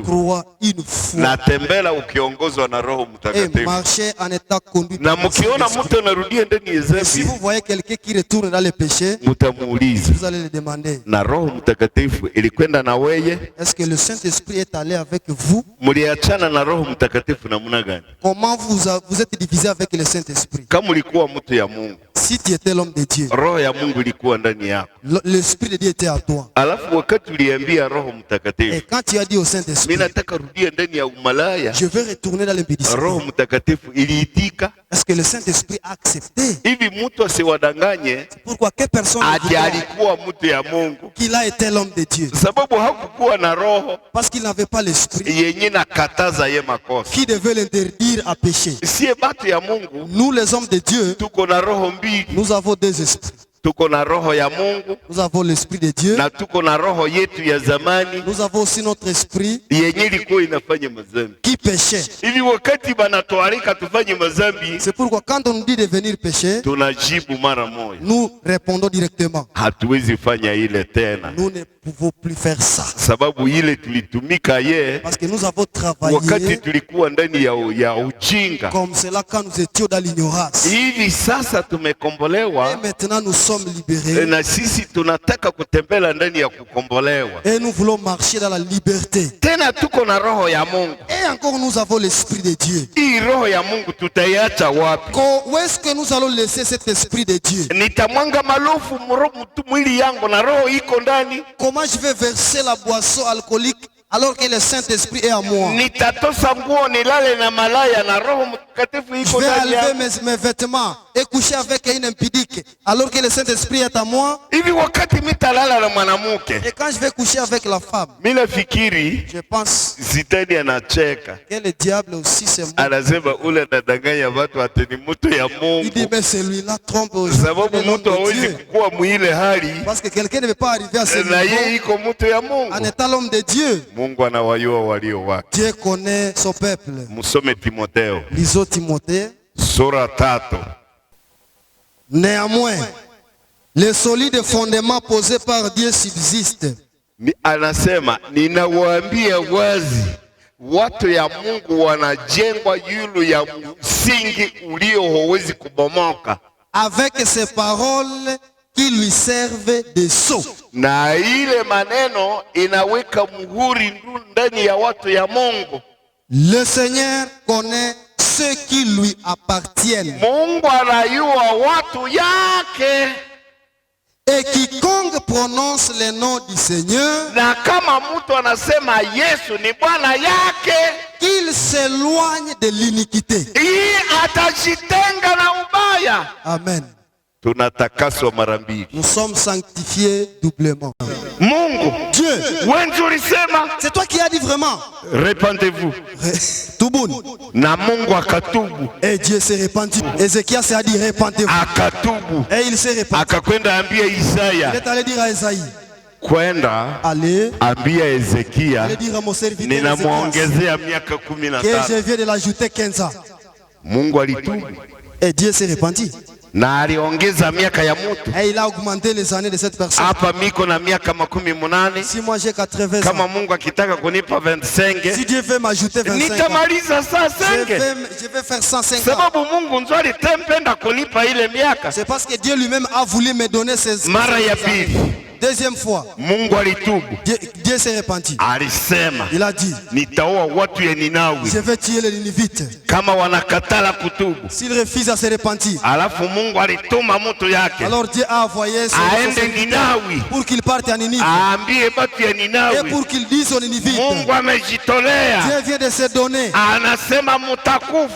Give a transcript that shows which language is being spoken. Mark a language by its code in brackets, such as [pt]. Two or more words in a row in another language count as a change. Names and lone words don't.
[fr] Crois une fois. [sw] Na tembela ukiongozwa na Roho Mtakatifu. [fr] Et marchez en état conduit. [sw] Na mkiona mtu anarudia ndani ya dhambi, [fr] si vous voyez quelqu'un qui retourne dans le péché, [sw] mtamuuliza. [fr] Vous allez le demander. [sw] Na Roho Mtakatifu ilikwenda na wewe? [fr] Est-ce que le Saint-Esprit est allé avec vous? [sw] Mliachana na Roho Mtakatifu namna gani? [fr] Comment vous êtes divisé avec le Saint-Esprit? [sw] Kama ulikuwa mtu ya Mungu, [fr] si tu étais l'homme de Dieu, [sw] Roho ya Mungu ilikuwa ndani yako. [fr] L'Esprit de Dieu était à toi. [sw] Alafu wakati uliambia Roho Mtakatifu, [fr] et quand tu as dit au Saint-Esprit, [sw] mimi nataka rudia ndani ya umalaya, [fr] je veux retourner dans l'impudicité, [sw] Roho Mtakatifu iliitika? [fr] Est-ce que le Saint-Esprit a accepté? [sw] Hivi mtu asiwadanganye. [fr] Pourquoi que personne [sw] ati alikuwa mtu ya Mungu, [fr] qu'il a été l'homme de Dieu? [sw] Sababu hakukuwa na roho, [fr] parce qu'il n'avait pas l'esprit [sw] yenye nakataza ye makosa, [fr] qui devait l'interdire à pécher. [sw] Sie batu ya Mungu, [fr] nous les hommes de Dieu, [sw] tuko na roho mbili. [fr] Nous avons deux esprits. [sw] Tuko na roho ya Mungu, [fr] nous avons l'esprit de Dieu, [sw] na tuko na roho yetu ya zamani, [fr] nous avons aussi notre esprit [sw] yenye ilikuwa inafanya mazambi, [fr] qui péchait. [sw] Hivi wakati banatualika tufanye mazambi, [fr] c'est pourquoi quand on nous dit de venir pécher, [sw] tunajibu mara moja, [fr] nous répondons directement, [sw] hatuwezi fanya ile tena. [fr] Nous ne pouvons plus faire ça. [sw] Sababu ile tulitumika ye, [fr] parce que nous avons travaillé [sw] wakati tulikuwa ndani ya ujinga, [fr] comme cela quand nous étions dans l'ignorance. [sw] Hivi sasa tumekombolewa, [fr] et maintenant nous sommes libérés, [sw] na sisi tunataka kutembea ndani ya kukombolewa, [fr] et nous voulons marcher dans la liberté. [sw] Tena tuko na roho ya Mungu, [fr] et encore nous avons l'esprit de Dieu. [sw] Hii roho ya Mungu tutaiacha wapi? [fr] Où est-ce que nous allons laisser cet esprit de Dieu? [sw] Nitamwanga malofu mwili yangu na roho iko ndani. [fr] Comment je vais verser la boisson alcoolique alors que le Saint-Esprit est à moi? [sw] Nitatosa nguo nilale na malaya na Roho Mtakatifu iko ndani. [fr] Je vais enlever mes vêtements et coucher avec une impudique alors que le Saint-Esprit est à moi. [sw] Hivi wakati mitalala na mwanamke, [fr] et quand je vais coucher avec la femme, [sw] mimi nafikiri, [fr] je pense, [sw] Shetani anacheka, [fr] que le diable aussi c'est moi. [sw] Anasema ule anadanganya watu ati ni mtu ya Mungu. [fr] Il dit mais celui-là trompe aux gens. [sw] Sababu mtu hawezi kukua mwile hali, [fr] parce que quelqu'un ne peut pas arriver à ce niveau, [sw] na yeye iko mtu ya Mungu, [fr] en étant l'homme de Dieu. [sw] Mungu anawajua walio wake. [fr] Dieu connaît son peuple. [sw] Musome Timotheo. [fr] Lisons Timothée. [sw] Sura 3. [fr] Néanmoins, les solides fondements posés par Dieu subsistent. [sw] Anasema ninawaambia wazi, watu ya Mungu wanajengwa yulu ya msingi ulio hauwezi kubomoka. [fr] Avec ces paroles qui lui servent de sceau. [sw] Na ile maneno inaweka muhuri ndani ya watu ya Mungu. [fr] Le Seigneur connaît ceux qui lui appartiennent. [sw] Mungu anajua watu yake. [fr] Et quiconque prononce le nom du Seigneur, [sw] na kama mtu anasema Yesu ni Bwana yake, [fr] qu'il s'éloigne de l'iniquité. [sw] Atajitenga na ubaya. Amen. Tunatakaswa mara mbili. [fr] Nous sommes sanctifiés doublement. [sw] Mungu, [fr] Dieu, c'est toi qui as dit vraiment. Répentez-vous. [sw] Tubuni. Na Mungu akatubu. [fr] Et Dieu s'est repenti. Ézéchias a dit répentez-vous. [sw] Akatubu. [fr] Et il s'est repenti. [sw] Akakwenda ambia Isaya. [fr] Il est allé dire à Isaïe. [sw] Kwenda [fr] allez [sw] ambia Ezekia, [fr] allez dire à mon serviteur [sw] ninamuongezea miaka 15. [fr] Que je viens de l'ajouter 15 ans. [sw] Mungu alitubu. [fr] Et Dieu s'est repenti. [sw] Na aliongeza miaka ya mtu. [fr] Et il a augmenté les années de cette personne. [sw] Hapa miko na miaka 18. [fr] Si moi j'ai 80 ans. [sw] Kama Mungu akitaka kunipa 25. [fr] Si Dieu veut m'ajouter 25 ans. [sw] Nitamaliza 105. [fr] Je vais faire 105 ans. [sw] Sababu Mungu nzuri tempenda kunipa ile miaka. [fr] C'est parce que Dieu lui-même a voulu me donner ces [sw] mara ya pili. [fr] Deuxième fois, [sw] Mungu alitubu. [fr] Dieu s'est repenti. [sw] Alisema, [fr] il a dit, [sw] nitaua watu ya Ninawi. [fr] Je vais tuer les Ninivites [sw] kama wanakatala kutubu. [fr] S'ils refusent à se repentir. [sw] Alafu Mungu alituma mtu yake. [fr] Alors Dieu a envoyé [sw] aende Ninawi [fr] pour qu'il parte à Ninive. [sw] Aambie batu ya Ninawi. [fr] Et pour qu'il dise aux Ninivites. [sw] Mungu amejitolea. [fr] Dieu vient de se donner. [sw] Anasema mutakufa.